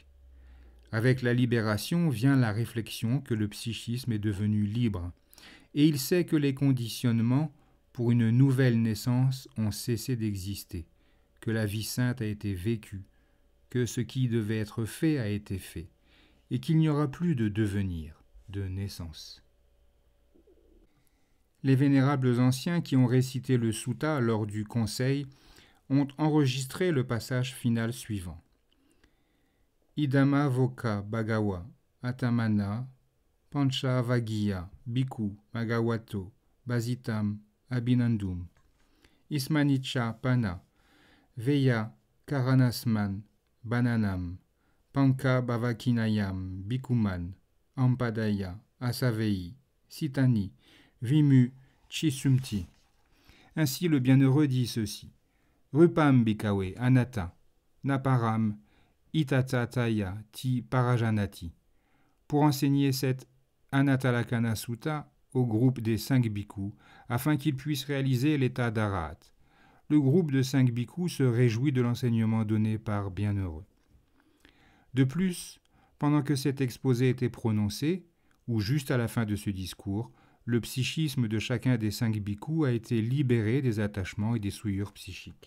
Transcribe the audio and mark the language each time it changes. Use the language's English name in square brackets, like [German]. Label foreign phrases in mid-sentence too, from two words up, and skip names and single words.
[French] Avec la libération vient la réflexion que le psychisme est devenu libre, et il sait que les conditionnements pour une nouvelle naissance ont cessé d'exister, que la vie sainte a été vécue, que ce qui devait être fait a été fait, et qu'il n'y aura plus de devenir, de naissance. Les vénérables anciens qui ont récité le sutta lors du conseil ont enregistré le passage final suivant. [Pali] Idama voka bhagawa atamana pancha vagiya bhikkhu bhagavato basitam abhinandum ismanicha pana veya karanasman bananam panka bhavakinayam bhikkhuman ampadaya asavei sitani vimu chisumti. [French] Ainsi le bienheureux dit ceci. [Pali] Rupam bhikkhave anatta naparam itatataya ti parajanati. [French] Pour enseigner cette Anattalakkhana Sutta au groupe des 5 bhikkhus, afin qu'ils puissent réaliser l'état d'arahat. Le groupe de 5 bhikkhus se réjouit de l'enseignement donné par Bienheureux. De plus, pendant que cet exposé était prononcé, où juste à la fin de ce discours, le psychisme de chacun des 5 bhikkhus a été libéré des attachements et des souillures psychiques.